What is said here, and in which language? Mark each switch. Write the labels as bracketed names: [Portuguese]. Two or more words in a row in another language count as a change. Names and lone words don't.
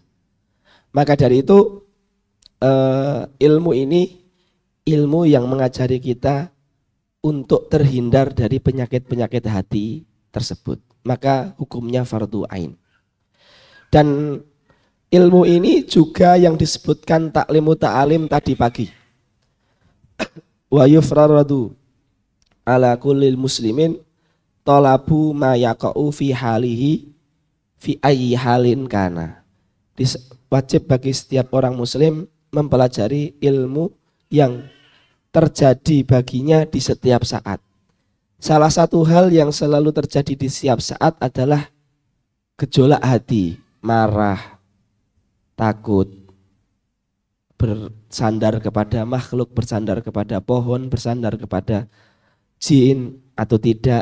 [Indonesian] Maka dari itu ilmu ini ilmu yang mengajari kita untuk terhindar dari penyakit-penyakit hati tersebut. Maka hukumnya fardu ain. Dan ilmu ini juga yang disebutkan taklimu ta'alim tadi pagi. [Arabic] ويفترض على كل المسلمين طلب ما يقع في حاله في أي حال كان. [Indonesian] Wajib bagi setiap orang muslim mempelajari ilmu yang terjadi baginya di setiap saat. Salah satu hal yang selalu terjadi di setiap saat adalah gejolak hati, marah, takut, bersandar kepada makhluk, bersandar kepada pohon, bersandar kepada jin atau tidak.